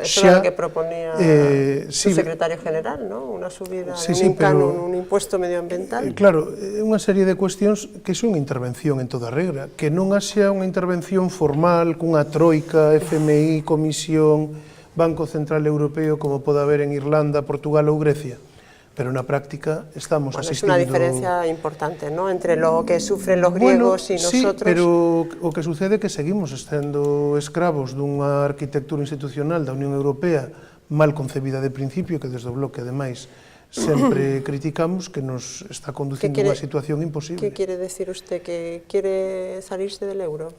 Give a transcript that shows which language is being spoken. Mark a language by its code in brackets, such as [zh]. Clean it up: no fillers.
[gl] Eso era o que proponía o secretario general, ¿no? Unha subida, un canon, un impuesto medioambiental. Claro, unha serie de cuestións que son intervención en toda regra, que non haxa unha intervención formal cunha troika, FMI, Comisión, Banco Central Europeo, como pode haber en Irlanda, Portugal ou Grecia. pero na práctica estamos [es] Bueno, es [gl] asistindo... [es] una diferencia importante, ¿no?, entre lo que sufren los griegos y nosotros. [gl] Sí, pero o que sucede é que seguimos estando escravos dunha arquitectura institucional da Unión Europea mal concebida de principio, que desde o bloque, ademais, sempre criticamos, que nos está conducindo a unha situación imposible. [es] Que quere decir usted? Que quere salirse del euro?